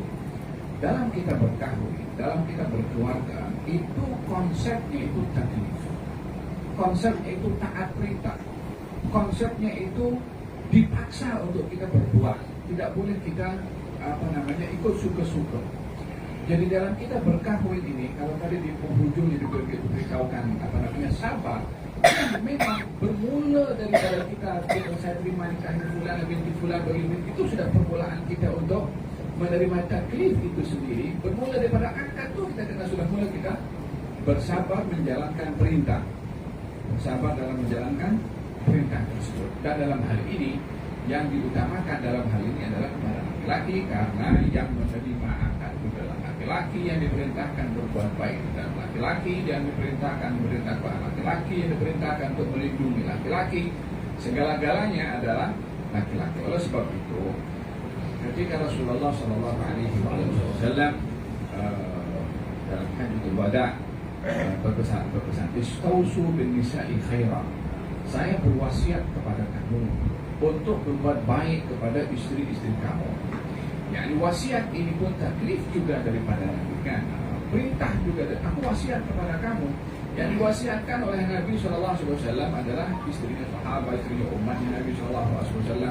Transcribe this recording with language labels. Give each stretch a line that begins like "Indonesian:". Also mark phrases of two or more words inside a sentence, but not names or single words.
Malay: Dalam kita berkahwin, dalam kita berkeluarga, itu konsepnya itu taklif. Konsepnya itu taat perintah. Konsepnya itu dipaksa untuk kita berbuat. Tidak boleh kita ikut suka-suka. Jadi dalam kita berkahwin ini, kalau tadi di penghujung diberitahukan sabar, memang bermula daripada kita saya terima nikah fulan binti fulan begini, itu sudah permulaan kita untuk menerima taklif itu sendiri. Bermula daripada akad tu kita kena sudah mula kita bersabar menjalankan perintah, bersabar dalam menjalankan perintah tersebut. Dan dalam hal ini yang diutamakan dalam hal ini adalah kepada laki-laki, karena yang menerima akad itu adalah laki-laki, yang diperintahkan berbuat baik dan laki-laki, yang diperintahkan memerintah kepada laki-laki, yang diperintahkan untuk melindungi laki-laki, segala-galanya adalah laki-laki. Oleh sebab itu, ketika Rasulullah SAW dalam Hajjatul Wada berpesan,
Arabic: استوصوا بالنساء خيرا,
Malay: saya berwasiat kepada kamu untuk berbuat baik kepada isteri-isteri kamu. Yang wasiat ini pun taklif juga daripada Nabi, kan? Perintah juga. Aku wasiat kepada kamu, Yang diwasiatkan oleh Nabi SAW adalah istrinya sahabat, istrinya umatnya Nabi SAW.